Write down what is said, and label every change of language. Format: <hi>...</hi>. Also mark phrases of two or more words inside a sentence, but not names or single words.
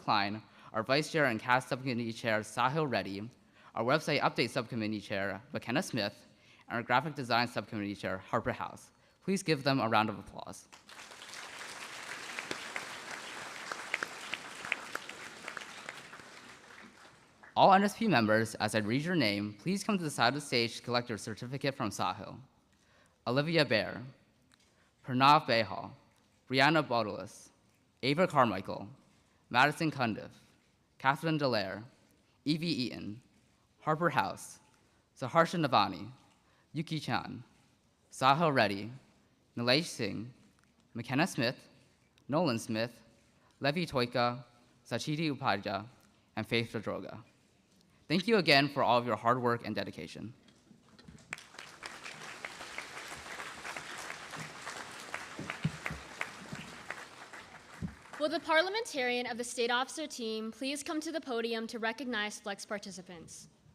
<en>Klein, our Vice Chair and CAS Subcommittee Chair, Sahil Reddy, our Website Update Subcommittee Chair, McKenna Smith, and our Graphic Design Subcommittee Chair, Harper House. Please give them a round of applause. All NSP members, as I read your name, please come to the side of the stage to collect your certificate from Sahil. Olivia Baer, Pranav Behal, Brianna Bodelis, Ava Carmichael, Madison Cundiff, Catherine Dallaire, Evie Eaton, Harper House, Saharsha Navani, Yuki Chan, Sahil Reddy, Nilesh Singh, McKenna Smith, Nolan Smith, Levi Toika, Sachiti Upadhyaya, and Faith Dadroga. Thank you again for all of your hard work and dedication. Will the parliamentarian of the state officer team please come to the podium to recognize Flex participants?</en>